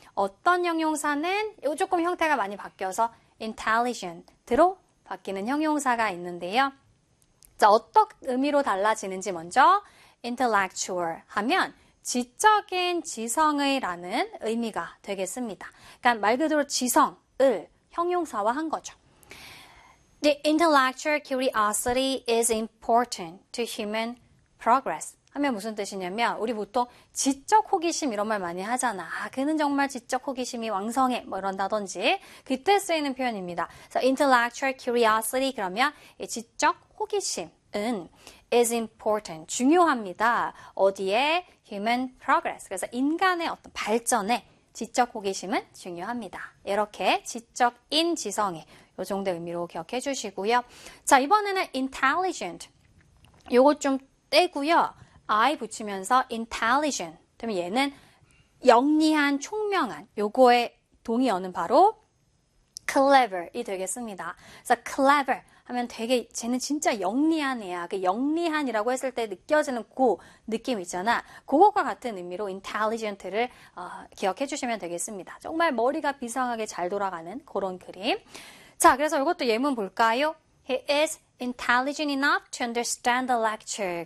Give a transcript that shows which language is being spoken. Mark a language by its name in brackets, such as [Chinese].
[Korean] 어떤 형용사는 요 조금 형태가 많이 바뀌어서 intelligent으로 바뀌는 형용사가 있는데요. 자, 어떤 의미로 달라지는지 먼저 intellectual 하면 지적인 지성의라는 의미가 되겠습니다. 그러니까 말 그대로 지성을 형용사화 한 거죠. [English] The intellectual curiosity is important to human progress. [Korean] 하면 무슨 뜻이냐면 우리 보통 지적 호기심 이런 말 많이 하잖아. 아, 그는 정말 지적 호기심이 왕성해 뭐 이런다든지 그때 쓰이는 표현입니다. [English] So intellectual curiosity [Korean] 그러면 이 지적 호기심은 [English] is important, [Korean] 중요합니다. 어디에? [English] human progress. [Korean] 그래서 인간의 어떤 발전에 지적 호기심은 중요합니다. 이렇게 지적인 지성이 요 정도 의미로 기억해 주시고요. 자, 이번에는 intelligent. 요거 좀 떼고요. I 붙이면서 intelligent. 그러면 얘는 영리한, 총명한 요거의 동의어는 바로 clever이 되겠습니다. 그래서 clever 하면 되게 쟤는 진짜 영리한 애야. 그 영리한이라고 했을 때 느껴지는 그 느낌 있잖아. 그것과 같은 의미로 intelligent를 기억해 주시면 되겠습니다. 정말 머리가 비상하게 잘 돌아가는 그런 그림. 자, 그래서 이것도 예문 볼까요? [English] He is intelligent enough to understand the lecture.